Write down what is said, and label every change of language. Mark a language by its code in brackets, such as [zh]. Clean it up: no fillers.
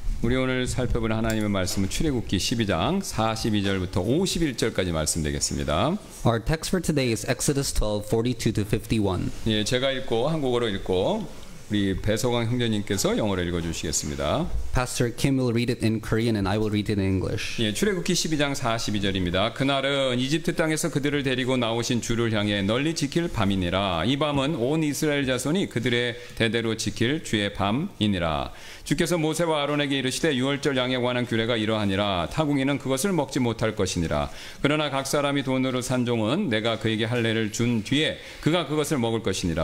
[ko] 우리 오늘 살펴볼 하나님의 말씀은 출애굽기 12장 42절부터 51절까지 말씀되겠습니다. [en] Our text for today is Exodus 12:42-51. [ko] 예, 제가 읽고 한국어로 읽고 우리 배서광 형제님께서 영어로 읽어주시겠습니다. [en] Pastor Kim will read it in Korean and I will read it in English. [ko] 예, 출애굽기 12장 42절입니다. 그날은 이집트 땅에서 그들을 데리고 나오신 주를 향해 널리 지킬 밤이니라. 이 밤은 온 이스라엘 자손이 그들의 대대로 지킬 주의 밤이니라. 주께서 모세와 아론에게 이르시되 유월절 양에 관한 규례가 이러하니라. 타국인은 그것을 먹지 못할 것이니라. 그러나 각 사람이 돈으로 산 종은 내가 그에게 할례를 준 뒤에 그가 그것을 먹을 것이니라.